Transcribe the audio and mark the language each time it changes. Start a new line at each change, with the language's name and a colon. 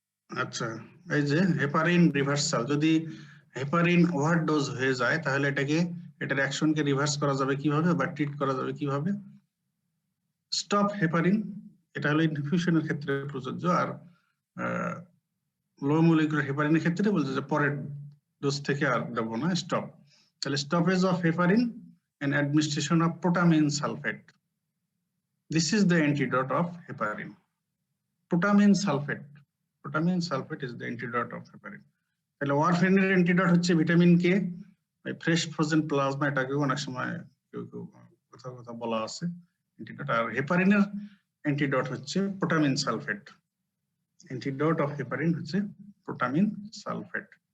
Bangla: আচ্ছা, এই যে হেপারিন রিভার্সাল, যদি হেপারিন ওভারডোজ হয়ে যায় তাহলে এটার অ্যাকশনকে রিভার্স করা যাবে কিভাবে বা ট্রিট করা যাবে কিভাবে? স্টপ হেপারিন, এটা হলো ইনফিউশনের ক্ষেত্রে প্রযোজ্য, আর লো মলিকুলার হেপারিনের ক্ষেত্রে বলছে যে পরের ডোজ থেকে আর দেব না, স্টপ।
English: তাহলে stoppage of heparin and administration of protamine sulfate. This is the antidote of heparin. Protamine sulfate. Protamine sulfate is the antidote of heparin.
Bangla: তাহলে ওয়ারফারিনের অ্যান্টিডোট হচ্ছে vitamin K, fresh frozen plasma, এটাকে অনেক সময় কেউ কথা বলা আছে অ্যান্টিডোট। আর হেপারিনের অ্যান্টিডোট হচ্ছে protamine sulphate. Antidote of heparin হচ্ছে প্রোটামিন সালফেট।